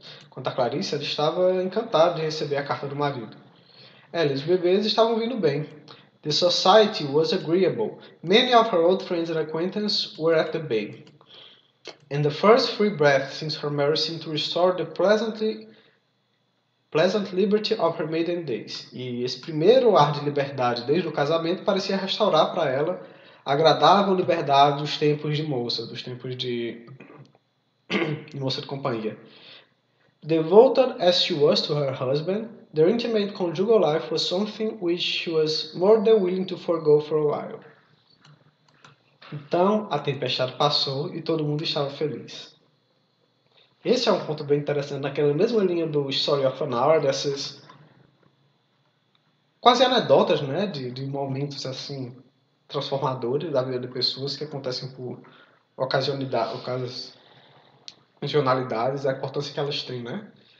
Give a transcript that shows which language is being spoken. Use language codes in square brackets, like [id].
[pt] Quanto a Clarice, ela estava encantada de receber a carta do marido. Ela e os bebês estavam vindo bem. [en] The society was agreeable. Many of her old friends and acquaintances were at the bay. And the first free breath since her marriage seemed to restore the pleasant liberty of her maiden days. [pt] E esse primeiro ar de liberdade desde o casamento parecia restaurar para ela a agradável liberdade dos tempos de moça, dos tempos de moça de companhia. [en] Devoted as she was to her husband, their intimate conjugal life was something which she was more than willing to forgo for a while. [pt] Então, a tempestade passou e todo mundo estava feliz. Esse é um ponto bem interessante, naquela mesma linha do Story of an Hour, dessas quase anedotas, né, de momentos assim transformadores da vida de pessoas que acontecem por ocasionalidades, a importância que elas têm, né?